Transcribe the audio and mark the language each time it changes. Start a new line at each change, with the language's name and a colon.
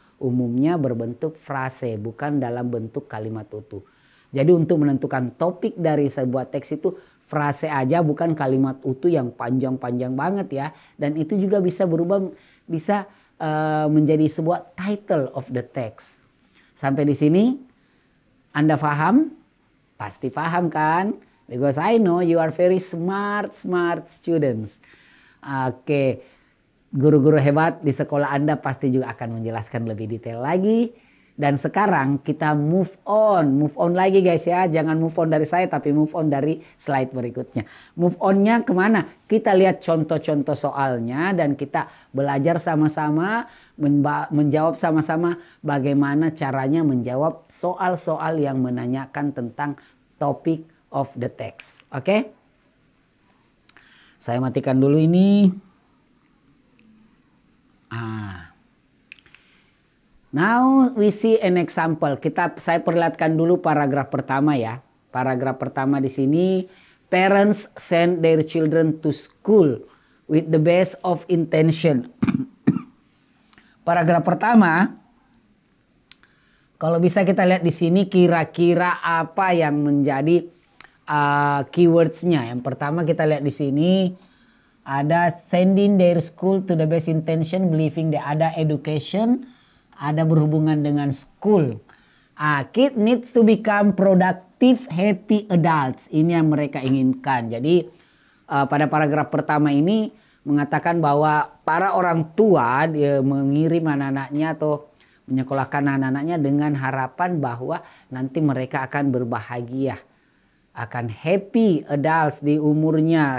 Indonesian: Umumnya berbentuk frase, bukan dalam bentuk kalimat utuh. Jadi untuk menentukan topik dari sebuah teks itu frase aja, bukan kalimat utuh yang panjang-panjang banget ya. Dan itu juga bisa berubah, bisa menjadi sebuah
English: title of the text.
Indonesian: Sampai di sini Anda paham? Pasti paham kan?
English: Because I know you are very smart students.
Indonesian: Oke, guru-guru hebat di sekolah Anda pasti juga akan menjelaskan lebih detail lagi. Dan sekarang kita move on lagi guys ya. Jangan move on dari saya, tapi move on dari slide berikutnya. Move onnya kemana? Kita lihat contoh-contoh soalnya dan kita belajar sama-sama, menjawab sama-sama bagaimana caranya menjawab soal-soal yang menanyakan tentang topik of the text. Oke? Saya matikan dulu ini.
English: Now we see an example.
Indonesian: Saya perlihatkan dulu paragraf pertama ya. Paragraf pertama di sini,
English: parents send their children to school with the best of intention.
Indonesian: Paragraf pertama, kalau bisa kita lihat di sini kira-kira apa yang menjadi keywordsnya. Yang pertama kita lihat di sini ada
English: sending their school to the best intention, believing they
Indonesian: ada education, ada berhubungan dengan school.
English: Kid needs to become productive, happy adults.
Indonesian: Ini yang mereka inginkan. Jadi pada paragraf pertama ini mengatakan bahwa para orang tua mengirim anak-anaknya atau menyekolahkan anak-anaknya dengan harapan bahwa nanti mereka akan berbahagia, akan
English: happy adults
Indonesian: di umurnya.